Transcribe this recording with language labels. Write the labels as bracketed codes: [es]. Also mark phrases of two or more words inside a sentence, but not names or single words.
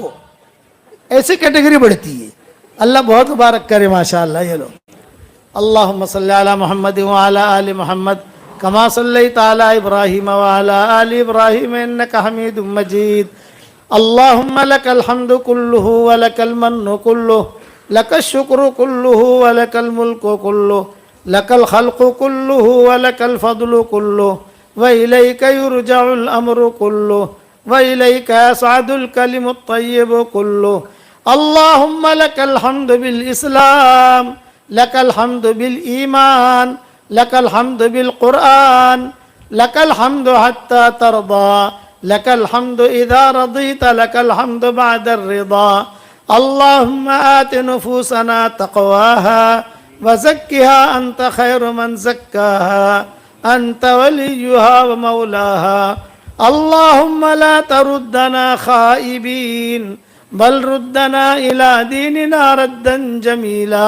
[ur] ایسی کیٹیگری بڑھتی ہے. اللہ بہت مبارک کرے ماشاءاللہ. یہ لو [ar] اللہم صلی علی محمد وعلی آل محمد کما صلیت علی ابراہیم وعلی آل ابراہیم انک حمید مجید. اللہم لک الحمد کلہ ولک المن کلہ لک الشکر کلہ ولک الملک کلہ لک الخلق کلہ ولک الفضل کلہ وإلیک یرجع الامر کلہ وإلیک یصعد الکلم الطیب کلہ. اللہم لک الحمد بالاسلام لک الحمد بالایمان لک الحمد بالقرآن لک الحمد حتی ترضى لك الحمد إذا رضيت لك الحمد بعد الرضا. اللهم آت نفوسنا تقواها وزكها أنت خير من زكاها أنت وليها ومولاها اللهم لا تردنا خائبين بل ردنا إلى ديننا ردا جميلا.